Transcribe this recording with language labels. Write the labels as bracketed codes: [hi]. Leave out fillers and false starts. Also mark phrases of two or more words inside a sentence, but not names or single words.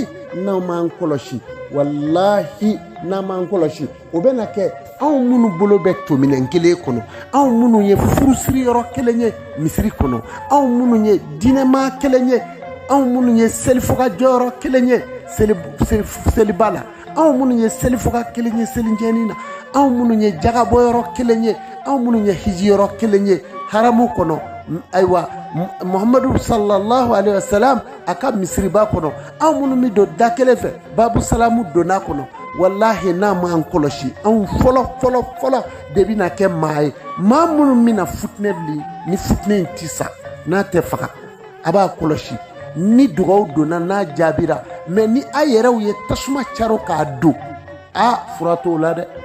[bm] n'an m'an kɔlɔsi wallahi n'an m'an kɔlɔsi o bɛna kɛ anw minnu bolo bɛ tominɛn kelen kɔnɔ anw minnu ye furusiri yɔrɔ kelen ye misiri kɔnɔ anw minnu ye diinɛma kelen ye anw minnu ye selifuga jɔyɔrɔ kelen ye seliba la anw minnu ye selifuga kelen ye selinjɛni na anw minnu ye jagabɔyɔrɔ kelen ye anw minnu ye hijiyɔrɔ kelen ye haramu kɔnɔ ayiwa Muhammadu [ar] صلى الله عليه وسلم [bm] a ka misiriba kɔnɔ anw minnu bɛ don da kelen fɛ [ar] باب السلام [bm] donna kɔnɔ wallahi n'a m'an kɔlɔsi anw fɔlɔ de bɛna kɛ maa ye maa minnu bɛna futinɛ wuli ni futinɛ in tɛ sa n'a tɛ faga a b'a kɔlɔsi ni dugawu donna n'a jaabira mais ni a yɛrɛw ye tasuma caro k'a don fura t'o la dɛ